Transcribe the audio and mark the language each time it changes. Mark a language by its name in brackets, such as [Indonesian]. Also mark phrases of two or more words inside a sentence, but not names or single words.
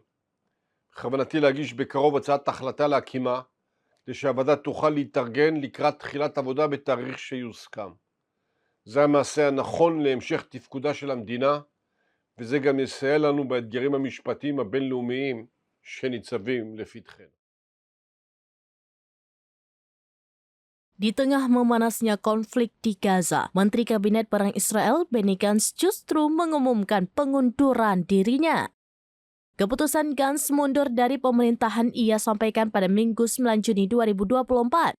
[Hebrew] בכוונתי להגיש בקרוב הצעת החלטה להקימה, כדי שהוועדה תוכל להתארגן לקראת תחילת עבודה בתאריך שיוסכם. זה המעשה הנכון להמשך תפקודה של המדינה, וזה גם יסייע לנו באתגרים המשפטיים הבינלאומיים שניצבים לפתחנו. [Indonesian] Di tengah memanasnya konflik di Gaza, Menteri Kabinet Perang Israel Benny Gantz justru mengumumkan pengunduran dirinya. Keputusan Gantz mundur dari pemerintahan ia sampaikan pada Minggu 9 Juni 2024.